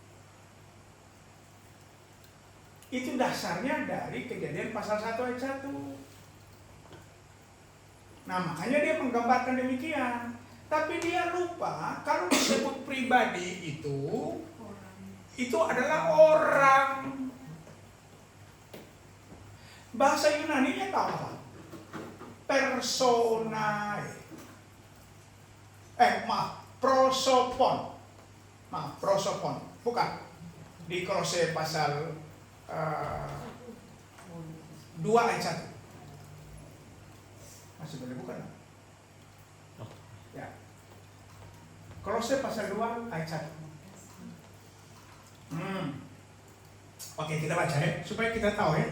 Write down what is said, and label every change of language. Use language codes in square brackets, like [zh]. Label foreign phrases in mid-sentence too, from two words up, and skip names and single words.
[id] Itu dasarnya dari Kejadian pasal 1 ayat 1. Nah, makanya dia menggambarkan demikian. Tapi dia lupa kalau disebut pribadi itu adalah orang. Bahasa Yunani-nya tahu apa? Personae. Prosopon. Prosopon. Bukan. Di Kolose pasal 2 ayat 1. Masih boleh bukan? Ya. Kolose pasal 2 ayat 1. Oke, kita baca ya, supaya kita tahu ya.